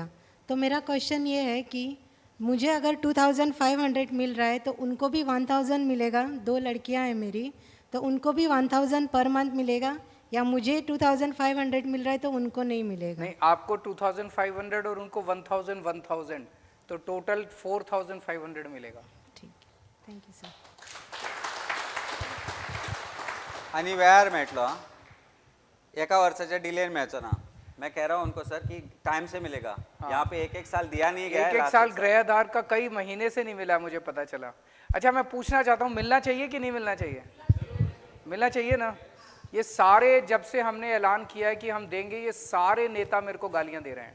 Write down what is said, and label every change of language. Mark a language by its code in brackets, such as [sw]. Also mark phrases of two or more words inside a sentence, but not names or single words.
[hi] तो मेरा क्वेश्चन ये है कि मुझे अगर 2500 मिल रहा है तो उनको भी 1000 मिलेगा। 2 लड़कियां हैं मेरी, तो उनको भी 1000 [en] per month [hi] मिलेगा, या मुझे 2500 मिल रहा है तो उनको नहीं मिलेगा? नहीं, आपको 2500 और उनको 1000, तो टोटल 4500 मिलेगा। ठीक, [en] thank you [hi] सर। [kok] आणि वेळार मेळटलो आं? एका वर्षाच्या डिलेन मेळचो ना। [hi] मैं कह रहा हूँ उनको सर कि टाइम से मिलेगा। यहाँ पे एक साल दिया नहीं गया है। एक साल गृह आधार का कई महीने से नहीं मिला, मुझे पता चला। अच्छा, मैं पूछना चाहता हूँ, मिलना चाहिए कि नहीं मिलना चाहिए? मिलना चाहिए ना। ये सारे, जब से हमने ऐलान किया है कि हम देंगे, ये सारे नेता मेरे को गालियां दे रहे हैं।